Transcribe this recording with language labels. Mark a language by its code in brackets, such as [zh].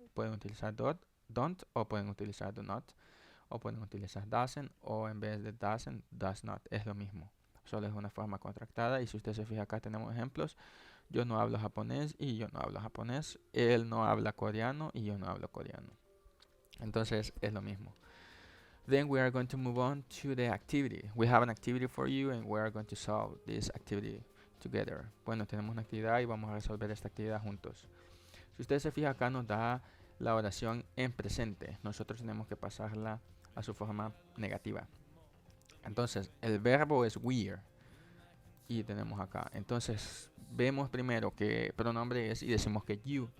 [es] Pueden utilizar don't o pueden utilizar do not. O pueden utilizar doesn't o en vez de doesn't, does not. Es lo mismo. Solo es una forma contractada. Y si usted se fija acá tenemos ejemplos. Yo no hablo japonés y yo no hablo japonés. Él no habla coreano y yo no hablo coreano. Entonces es lo mismo. [en] Then we are going to move on to the activity. We have an activity for you and we are going to solve this activity together. [es] Bueno, tenemos una actividad y vamos a resolver esta actividad juntos. Si usted se fija acá nos da la oración en presente. Nosotros tenemos que pasarla a su forma negativa. Entonces, el verbo es we're. Y tenemos acá. Entonces, vemos primero que pronombre es y decimos que you.